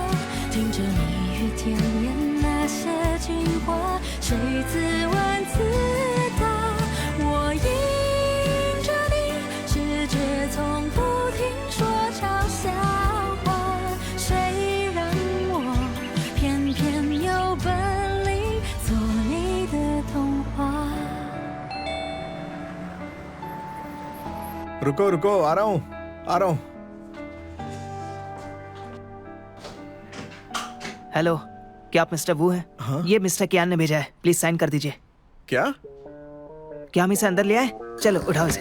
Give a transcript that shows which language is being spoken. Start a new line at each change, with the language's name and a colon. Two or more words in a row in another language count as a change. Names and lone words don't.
Chinese: 听着蜜语甜言那些情话，谁自问自答。我迎着你，世界从不停说悄笑话，谁让我偏偏有本领做你的童话。
Hindi: रुको रुको, आ रहा हूँ, आ रहा हूँ। हेलो, क्या आप मिस्टर वू हैं? हाँ? ये मिस्टर कियान ने भेजा है, प्लीज साइन कर दीजिए। क्या? क्या हम इसे अंदर ले आए? चलो उठाओ इसे।